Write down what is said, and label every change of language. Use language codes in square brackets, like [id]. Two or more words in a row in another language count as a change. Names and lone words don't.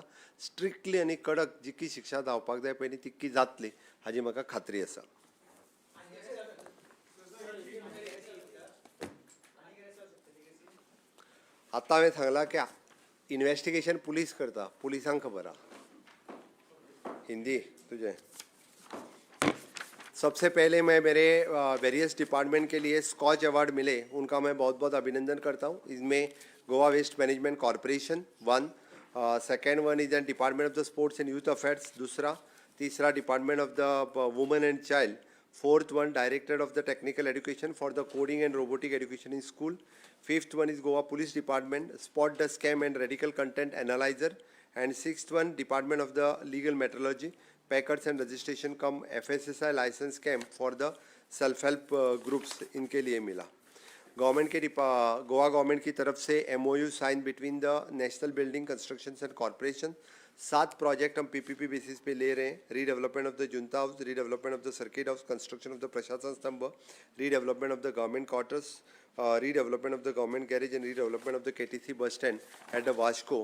[kok] स्ट्रिक्टली आनी कडक जितकी शिक्षा जावपाक जाय पळय तितकी जातली हाजी म्हाका खात्री आसा. आतां हांवें सांगलां की इन्वेस्टिगेशन पुलीस करता. पुलिसांक खबर आहा. [hi] हिंदी तुझे सबसे पहले मैं मेरे [en] various department [hi] के लिए स्कॉच अवार्ड मिले उनका मैं बहुत बहुत अभिनंदन करता हूँ. [en] इसमें Goa Waste Management Corporation 1, second one is Department of the Sports and Youth Affairs 2, तीसरा Department of the Women and Child Fourth one, Director of the Technical Education for the Coding and Robotic Education in School. Fifth one is Goa Police Department, Spot the Scam and Radical Content Analyzer. And sixth one, Department of the Legal Metrology, Packers and Registration कम FSSI license scam for the self-help groups [hi] इनके लिए मिला. [en] गवर्नमेंट के Goa Government [hi] की तरफ से [en] MOU sign between the National Building Construction and Corporation. [hi] 7 प्रोजेक्ट हम [en] PPP basis [hi] पे ले रहे हैं. [en] Redevelopment of the Junta House, Redevelopment of the Circuit House, Construction of the Prashasan Stambh, Redevelopment of the Government Quarters, Redevelopment of the Government Garage and Redevelopment of the KTC Bus Stand at the Vasco.